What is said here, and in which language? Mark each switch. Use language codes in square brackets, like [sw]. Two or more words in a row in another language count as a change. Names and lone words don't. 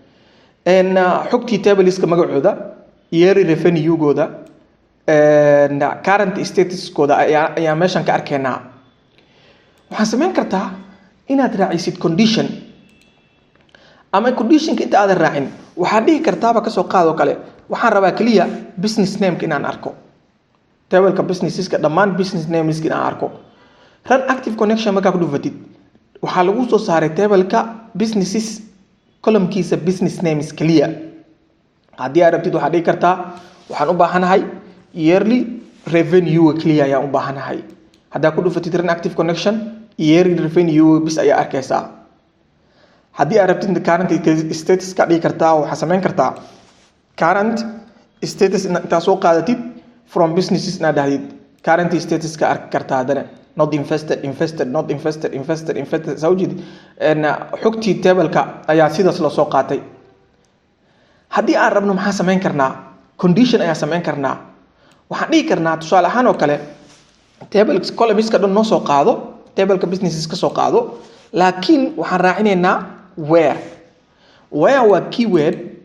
[so] xogtii tableska magacooda [en] yearly revenue-gooda current status-kooda [so] ayaa meeshan ka arkaynaa waxaan sameyn kartaa inaad raacisid condition ama conditionka inta aadan raacin waxaad dhihi kartaaba kasoo qaadoo kale waxaan rabaa kaliya [en] business name-ka [so] inaan arko table-ka businesseska dhammaan business nameska inaan arko [en] run active connection [so] markaa ku dhufatid waxaa lagu soo saaray table-ka businesses column-kiisa business names kaliya haddii aad rabtid waxaad dhihi kartaa waxaan u baahanahay [en] yearly revenue [so] kaliya ayaan u baahanahay haddaa ku dhufatid [en] run active connection yearly revenue [so] bis ayaa arkaysaa haddii aad rabtid [en] current status [so] ka dhigi kartaa waxaa sameyn kartaa [en] current status [so] intaa soo qaadatid [en] from businesses [so] inaad dhahdid [en] current status [so] ka arki kartaa haddana [en] not invested not invested [so] zawjid xogtii table-ka ayaa sidaas loo soo qaatay haddii aan rabno maxaa sameyn karnaa condition ayaa sameyn karnaa waxaan dhigi karnaa tusaale ahaan oo kale table columnska dhan noo soo qaado table-ka businesses ka soo qaado laakiin waxaan raacinaynaa where waa keyword